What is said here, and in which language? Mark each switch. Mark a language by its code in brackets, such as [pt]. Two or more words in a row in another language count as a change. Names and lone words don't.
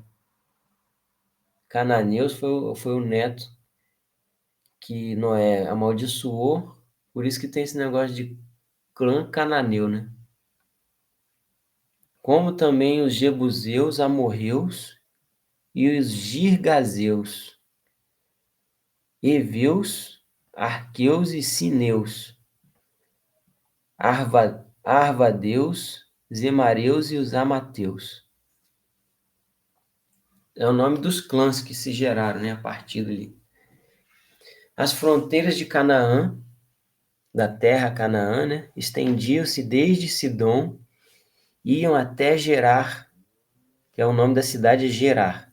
[pt] Cananeus foi o neto que Noé amaldiçoou, por isso que tem esse negócio de clã cananeu, né? Como também os jebuseus, amorreus e os girgazeus, heveus, arqueus e sineus, arvadeus, zemareus e os amateus. É o nome dos clãs que se geraram, né, a partir dali. As fronteiras de Canaã, da terra Canaã, né, estendiam-se desde Sidom, iam até Gerar, que é o nome da cidade Gerar.